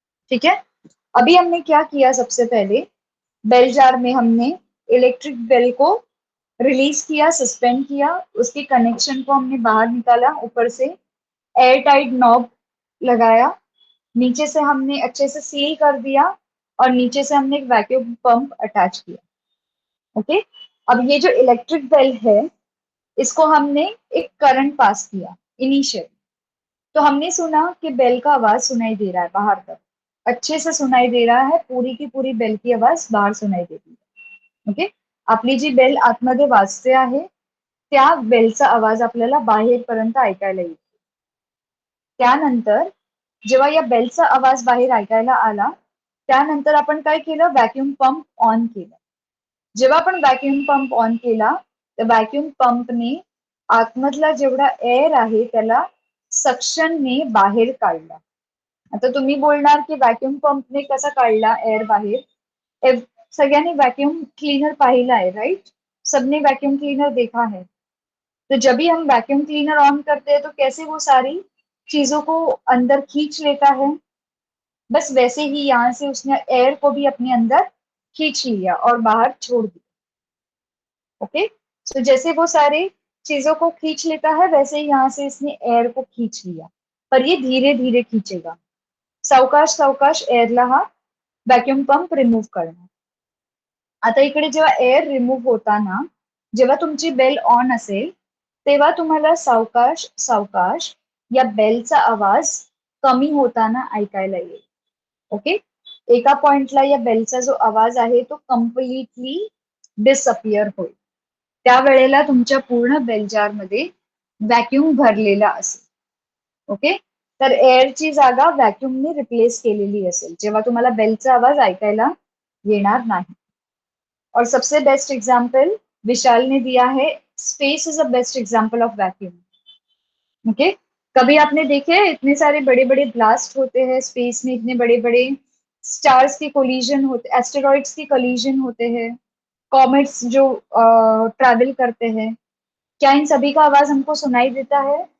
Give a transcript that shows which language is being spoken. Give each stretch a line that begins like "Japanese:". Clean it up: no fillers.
Hindi: ठीक है, अभी हमने क्या किया, सबसे पहले बेल जार में हमने इलेक्ट्रिक बेल को रिलीज किया, सस्पेंड किया, उसके कनेक्शन को हमने बाहर निकाला, ऊपर से एयर टाइट नॉब लगाया, नीचे से हमने अच्छे से सील कर दिया, और नीचे से हमने एक वैक्यूम पंप अटैच किया. ओके, अब ये जो इलेक्ट्रिक बेल है, इसको हमने एक करंट पास किया इनिशियल. तो हमने सुना कि बेल का आवाज सुनाई दे रहा है बाहर तक, अच्छे से सुनाई दे रहा है, पूरी की पूरी बेल की आवाज बाहर सुनाई देती है.
Marathi: ओके, आपली जी बेल आतमध्ये वाजते आहे, त्या बेलचा आवाज आपल्याला बाहेरपर्यंत ऐकायला येतो. त्यानंतर जेव्हा या बेलचा आवाज बाहेर ऐकायला आला, त्यानंतर आपण काय केलं, व्हॅक्यूम पंप ऑन केला. जेव्हा आपण व्हॅक्यूम पंप ऑन केला, तर व्हॅक्यूम पंपने आतमधला जेवढा एअर आहे त्याला सक्शनने बाहेर काढला. आता तुम्ही बोलणार की व्हॅक्यूम पंपने कसा काढला एअर बाहेर? सगळ्यांनी वैक्यूम क्लीनर पाहिला है, राइट?
Hindi: सबने वैक्यूम क्लीनर देखा है. तो जब भी हम वैक्यूम क्लीनर ऑन करते हैं तो कैसे वो सारी चीजों को अंदर खींच लेता है, बस वैसे ही यहाँ से उसने एयर को भी अपने अंदर खींच लिया और बाहर छोड़ दिया. ओके, तो जैसे वो सारे चीजों को खींच लेता है, वैसे ही यहाँ से इसने एयर को खींच लिया, पर ये धीरे धीरे खींचेगा.
Marathi: सावकाश सावकाश एअरला हा व्हॅक्यूम पंप रिमूव्ह करणार. आता इकडे जेव्हा एअर रिमूव्ह होताना, जेव्हा तुमची बेल ऑन असेल, तेव्हा तुम्हाला सावकाश सावकाश या बेलचा आवाज कमी होताना ऐकायला येईल. ओके, एका पॉइंटला या बेलचा जो आवाज आहे तो कम्प्लिटली डिसअपियर होईल. त्यावेळेला तुमच्या पूर्ण बेल जार मध्ये व्हॅक्यूम भरलेला असेल. ओके, तर एअरची जागा व्हॅक्यूमने रिप्लेस केलेली असेल, जेव्हा तुम्हाला बेलचा आवाज ऐकायला येणार नाही.
Hindi: और सबसे बेस्ट एग्जाम्पल विशाल ने दिया है,
English: Space is a best example of vacuum.
Hindi: Okay, कभी आपने देखे इतने सारे बड़े बड़े ब्लास्ट होते हैं स्पेस में, इतने बड़े बड़े स्टार्स के कोलिजन होते, एस्टेरॉइड्स के कोलिजन होते हैं, कॉमेट्स जो ट्रैवल करते हैं, क्या इन सभी का आवाज हमको सुनाई देता है?